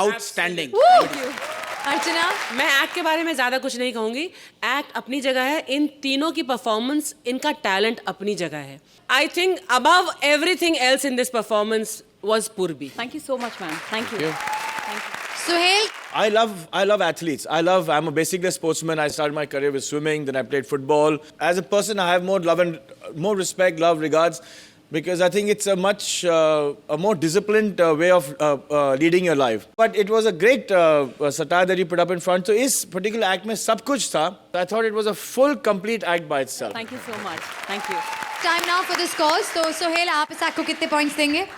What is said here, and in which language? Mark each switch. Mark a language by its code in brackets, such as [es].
[en] Outstanding. Archana, [hi] मैं act के बारे में ज़्यादा कुछ नहीं कहूँगी। एक्ट अपनी जगह है, इन तीनों की परफॉर्मेंस, इनका टैलेंट अपनी जगह है। [en] I think above everything else in this performance was Purbi. Thank you so much, man. Thank you. Suhail, I love athletes. I'm a basically a sportsman. I started my career with swimming, then I played football. As a person, I have more love and more respect, love, regards, because I think it's a much a more disciplined way of leading your life. But it was a great satire that you put up in front. [hi] So इस particular act में सब कुछ था. [en] I thought it was a full, complete act by itself. Thank you so much. Thank you. time now for the scores. [hi] तो Suhail, आप इस act को कितने points देंगे?